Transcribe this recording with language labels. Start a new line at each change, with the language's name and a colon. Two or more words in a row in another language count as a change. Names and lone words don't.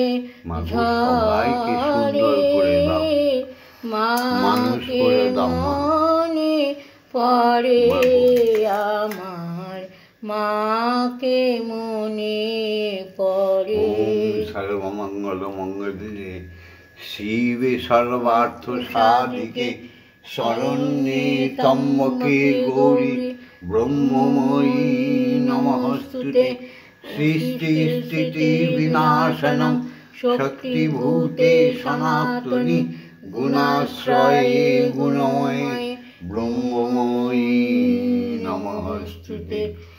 Bangla: সবাইকে সুন্দর করে দাও, মানুষ মাকে করে দাও মা। মনে পড়ে আমার, মাকে মনে পড়ে।
Sanskrit: সর্বমঙ্গল মঙ্গলে শিবে সর্বার্থ সাধিকে শরণ্যে ত্র্যম্বকে গৌরী ব্রহ্মময়ী নমস্তুতে। সৃষ্টি স্থিতি বিনাশনম শক্তিভূতে সনাতনী গুণাশ্রয়ে গুণময়ে ব্রহ্মময়ী নমস্তুতে।